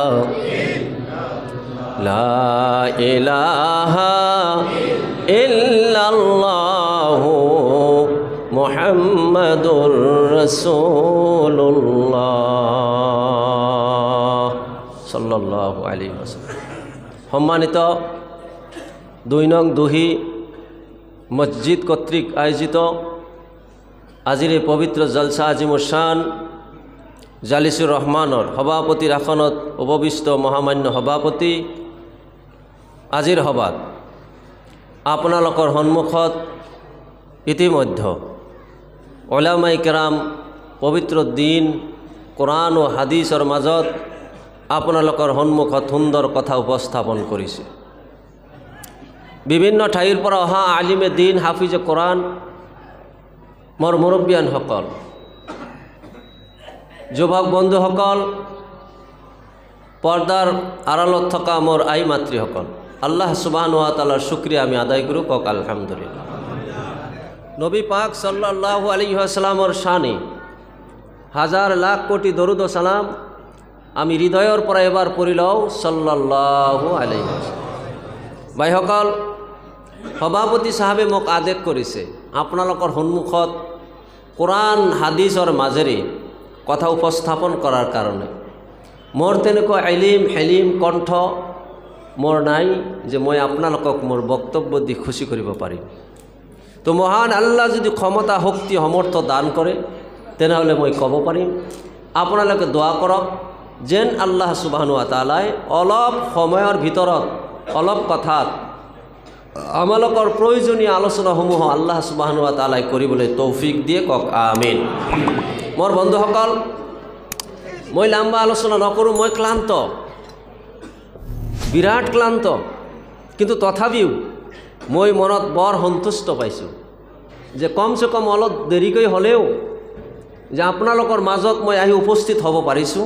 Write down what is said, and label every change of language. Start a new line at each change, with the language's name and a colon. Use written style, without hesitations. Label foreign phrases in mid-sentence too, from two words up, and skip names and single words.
Arabic: لا إله إلا الله محمد رسول الله صلى الله عليه وسلم সম্মানিত
Assamese: 2 নং দুহি মসজিদ কর্তৃক আয়োজিত আজির এই পবিত্র জলসা আজিমুশান জালিসুর রহমানৰ সভাপতিৰ আসনত উপবিষ্ট মহামান্য সভাপতি আজিৰ সভাত আপোনালোকৰ সন্মুখত ইতিমধ্যে উলামায়ে কেৰাম পবিত্ৰ দিন কোরআন ও হাদিসৰ মাজত আপোনালোকৰ সন্মুখত সুন্দৰ কথা উপস্থাপন কৰিছে। বিভিন্ন ঠাইৰ পৰা অহা আলিমে দিন হাফিজে কোরআন মোৰ মুৰব্বিয়ানসকল যুৱক বন্ধুসকল পৰ্দাৰ আড়ালত থকা মোৰ আই মাতৃসকল
Arabic: الله سبحانه وتعالى
Assamese: শুকরিয়া আমি আদায় কৰোঁ কক আলহামদুলিল্লাহ। নবী পাক
Arabic: صلى الله عليه وسلم
Assamese: শানে হাজার লাখ কোটি দরুদ ও সালাম আমি হৃদয়ৰ পৰা এবাৰ পঢ়ি লওঁ
Arabic: صلى الله عليه وسلم.
Assamese: ভাইসকল সভাপতি সাহেবে মোক আদেশ কৰিছে আপোনালোকৰ সন্মুখত কোরআন হাদিসৰ মাজেৰে কথা উপস্থাপন কৰাৰ কাৰণে। মোৰ তেনেকুৱা ইলম হেলিম কণ্ঠ মোৰ নাই যে মই আপোনালোকক মোৰ বক্তব্য দি খুশি কৰিব পাৰিম। তো মহান আল্লাহ যদি ক্ষমতা শক্তি সমৰ্থ দান কৰে তেনেহ'লে মই ক'ব পাৰিম। আপোনালোকে দোৱা কৰক যেন
Arabic: الله سبحانه وتعالى
Assamese: অলপ সময়ৰ ভিতৰত অলপ কথাত আমালোকৰ প্ৰয়োজনীয় আলোচনাসমূহ
Arabic: الله سبحانه وتعالى
Assamese: কৰিবলৈ তৌফিক দিয়ে কক আমিন। মোৰ বন্ধুসকল মই লম্বা আলোচনা নকৰোঁ, মই ক্লান্ত। বিৰাট ক্লান্ত, কিন্তু তথাপিও মই মনত বৰ সন্তুষ্ট পাইছোঁ যে কমচে কম অলপ দেৰিকৈ হ'লেও যে আপোনালোকৰ মাজত মই আহি উপস্থিত হ'ব পাৰিছোঁ।